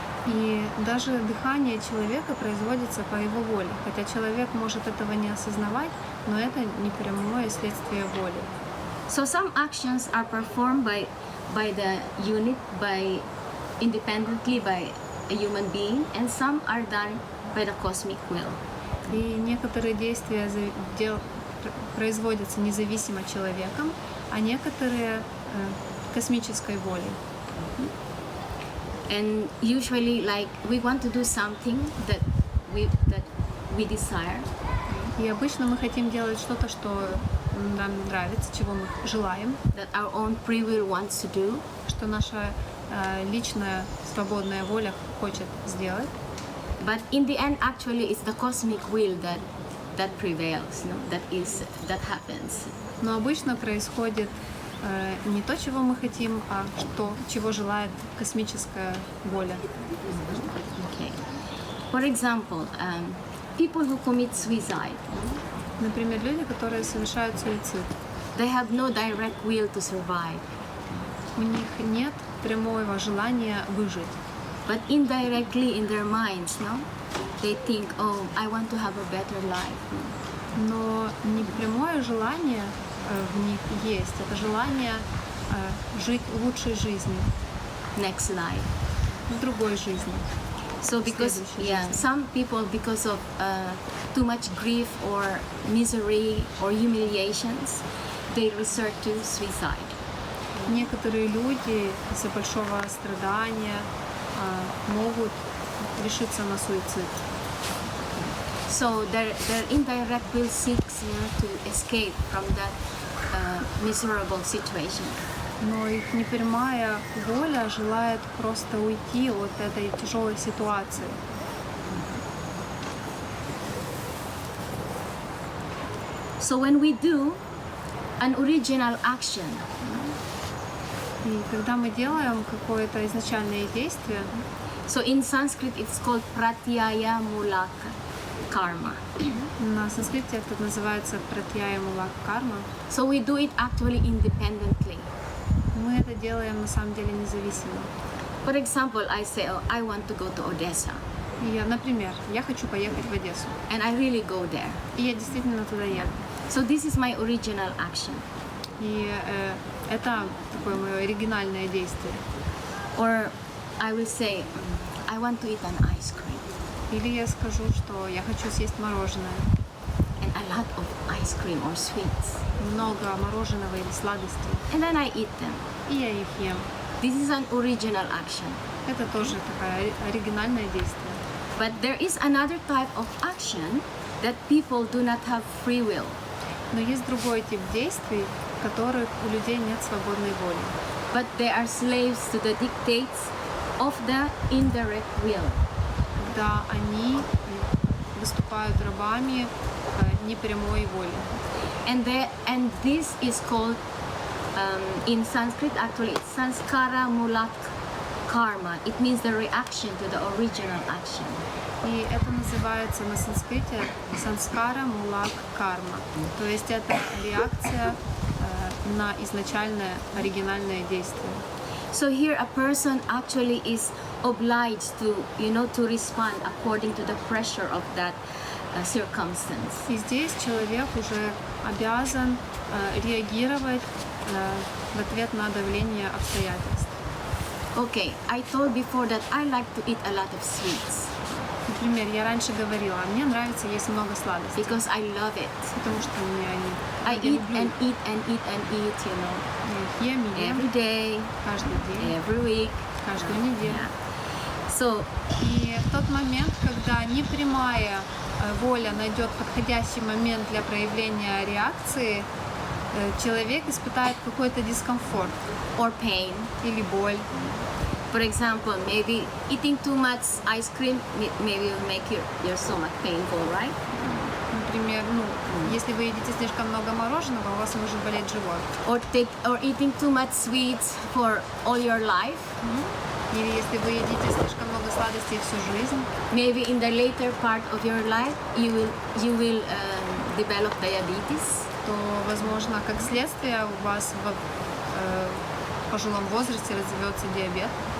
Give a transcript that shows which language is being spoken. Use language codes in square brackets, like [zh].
[ru] И даже дыхание человека производится по его воле, хотя человек может этого не осознавать, но это не прямое следствие воли. [en] So some actions are performed by the unit, independently by a human being, and some are done by the cosmic will. [ru] И некоторые действия производятся независимо человеком, а некоторые космической волей. [en] And usually, like, we want to do something that we desire. [ru] И обычно мы хотим делать что-то, что нам нравится, чего мы желаем, [en] that our own free will wants to do. [ru] что наша личная свободная воля хочет сделать. [en] But in the end, actually, it's the cosmic will that prevails, no? that happens. [ru] Но обычно происходит не то, чего мы хотим, а чего желает космическая воля. [en] Okay. For example, people who commit suicide. [ru] Например, люди, которые совершают суицид. [en] They have no direct will to survive. [ru] У них нет прямого желания выжить. [en] But indirectly in their minds, no? They think, oh, I want to have a better life. [ru] Но непрямое желание в них есть. Это желание жить лучшей жизнью. [en] Next life. [ru] В другой жизни. [en] So because some people, because of too much grief or misery or humiliations, they resort to suicide. [ru] Некоторые люди из-за большого страдания могут решиться на суицид. [en] So their indirect will seeks, to escape from that miserable situation. [ru] Но их непрямая воля желает просто уйти от этой тяжелой ситуации. [en] So when we do an original action, [ru] И когда мы делаем какое-то изначальное действие, [en] so in Sanskrit it's called pratyaya mulak karma. [ru] на санскрите это называется пратьяя мулак карма, [en] So we do it actually independently. [ru] мы это делаем на самом деле независимо. [en] For example, I say, oh, I want to go to Odessa, [ru] И например, я хочу поехать в Одессу, [en] and I really go there. [ru] и я действительно туда еду. [en] So this is my original action. [ru] И это такое мое оригинальное действие. [en] Or I will say, I want to eat an ice cream, [ru] Или я скажу, что я хочу съесть мороженое. [en] and a lot of ice cream or sweets, [ru] Много мороженого или сладостей. [en] and then I eat them. [ru] И я их ем. [en] This is an original action. [ru] Это тоже такое оригинальное действие. [en] But there is another type of action that people do not have free will. [ru] Но есть другой тип действий, в которых у людей нет свободной воли. [en] But they are slaves to the dictates of the indirect will. [ru] Когда они выступают рабами непрямой воли. [en] And this is called, in Sanskrit actually, it's samskara mulak karma. It means the reaction to the original action. [ru] И это называется на санскрите самскара мулак карма. То есть это реакция на изначальное оригинальное действие. [en] So here a person actually is obliged to, to respond according to the pressure of that circumstance. [ru] И здесь человек уже обязан реагировать в ответ на давление обстоятельств. [en] Okay, I told before that I like to eat a lot of sweets [ru] Например, я раньше говорила, мне нравится есть много сладостей, [en] because I love it. [ru] потому что мне [en] I [ru] я [en] eat [ru] люблю. [en] and eat and eat and eat, [ru] Я их ем и ем [en] every day, [ru] каждый день, [en] every week. [ru] каждую неделю. [en] Yeah. So [ru] И в тот момент, когда непрямая воля найдет подходящий момент для проявления реакции, человек испытает какой-то дискомфорт [en] or pain. [ru] или боль. [en] For example, maybe eating too much ice cream maybe will make your stomach painful, right? [ru] Например, если вы едите слишком много мороженого, у вас может болеть живот. [en] Or eating too much sweets for all your life. [ru] Или если вы едите слишком много сладостей всю жизнь, [en] Maybe in the later part of your life you will develop diabetes. [ru] то, возможно, как следствие у вас в пожилом возрасте развивется диабет.